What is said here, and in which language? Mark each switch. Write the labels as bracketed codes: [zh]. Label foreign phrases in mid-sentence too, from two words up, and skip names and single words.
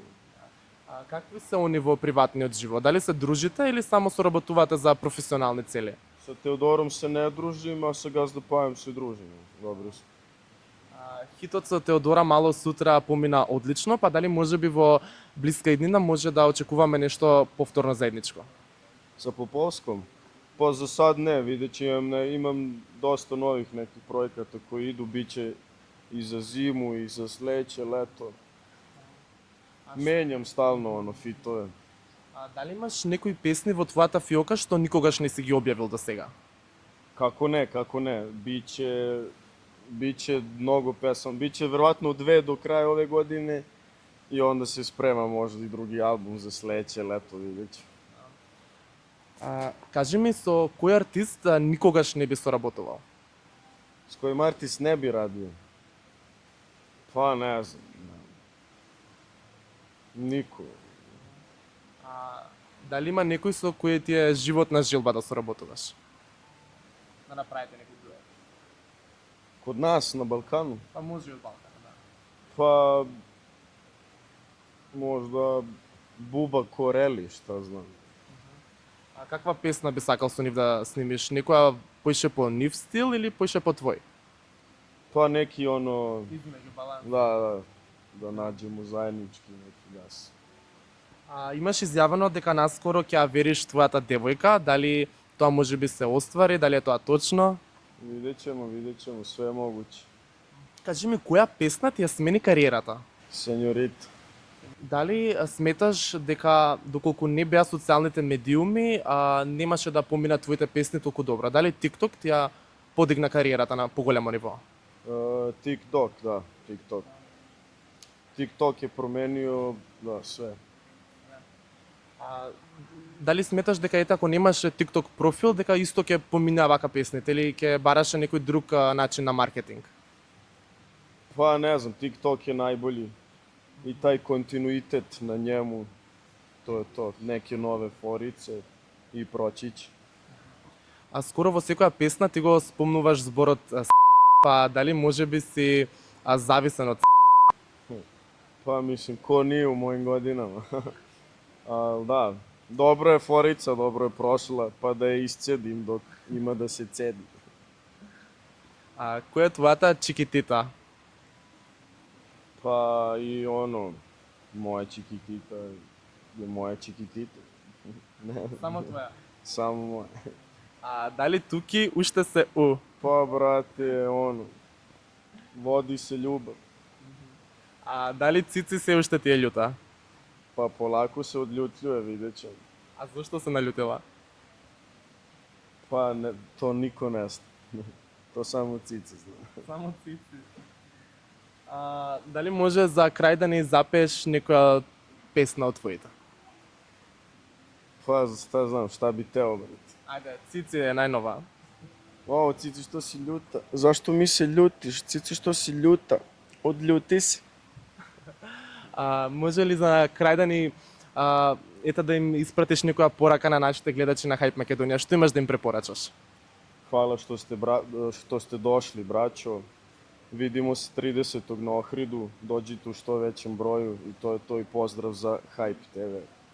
[mk] Какви се они во приватниот живот? Дали се дружите или само соработувате за професионални цели? [sr] Со Теодором се не дружим, а со газда Пајом се дружим. [mk] Добро се. Хитот со Теодора мало сутра помина одлично, па дали можеби во блиска иднина може да очекуваме нешто повторно заедничко? [sr] Sa Popovskom? Pa za sad ne, vidjet će imam dosta novih nekih projekata koji idu, bit će i za zimu i za sledeće leto. Menjam stalno fitove. [mk] Дали имаш некои песни во твојата фиока што никогаш не си ги објавил до сега? [sr] Kako ne, biće mnogo pesama, biće verovatno 2 do kraja ove godine i onda se sprema možda i drugi album za sledeće leto, vidjet ću. [mk] Кажи ми со кој артист никогаш не би соработувал? [sr] С kojim artist ne bi radio? Pa ne znam. Niko. [mk] Дали има некој со кој ти е животна жилба да соработуваш? Да направите некој дует? [sr] Kod nas na Balkanu? [mk] Па може и од Балкана, да. [sr] Pa možda Buba Koreli, šta znam. [mk] Каква песна би сакал со нив да снимиш? Некоја поише по нив стил или поише по твој? [sr] Pa neki [mk] Измеѓу баланс. [sr] da nađemo zajednički neki gas. [mk] Имаш изјавено дека наскоро ќе ја вериш твојата девојка, дали тоа може би се оствари, дали е тоа точно? [sr] Vidjet ćemo, sve je moguće. [mk] Кажи ми, која песна ти ја смени кариерата? [sr] Senjorita. [mk] Дали сметаш дека доколку не беа социјалните медиуми, немаше да поминат твоите песни толку добро? Дали TikTok ти ја подигна кариерата на поголемо ниво? [sr] TikTok, да, TikTok. TikTok е променио, да, све. [mk] Дали сметаш дека ете ако немаше TikTok профил, дека исто ќе поминаа вака песните или ќе бараше некој друг начин на маркетинг? [sr] Па не знам, TikTok е најбољи. И тај континуитет на njemu, to je to, neke nove forice и прочиć. [mk] А скоро во секоја песна ти го спомнуваш зборот па дали можеби си зависен од [sr] Па мислим, ко nije u mojim godinama. Al da, dobro je forica, dobro je prošla, pa da je iscedim dok ima da se cedi. [mk] Која е твојата чикитита? [sr] Pa i ono, moja čikitita je moja čikitita. [mk] Само твоја. [sr] Samo moja. [mk] Дали туки уште се у? [sr] Pa brate, ono, vodi se ljubav. [mk] Дали Цици се уште ти е љута? [sr] Pa polako se odljutljuje, vidjet ćemo. [mk] Зошто се налютила? [sr] Pa ne, to niko ne zna. To samo Cici zna. [mk] Само Цици. Дали може за крај да ни запееш некоја песна од твоите? [sr] Pa šta znam, šta bi teo, brate. [mk] Ајде, Цици е најнова. [sr] O, Cici, što si ljuta? Zašto mi se ljutiš? Cici, što si ljuta? Odljuti se. [mk] Може ли за крај да ни да им испратиш некоја порака на нашите гледачи на Hype Македонија? Што имаш да им препорачаш? [sr] Hvala što ste došli, braćo. Vidimo se 30. na Ohridu. Dođite u što većem broju i to je to i pozdrav za Hype TV.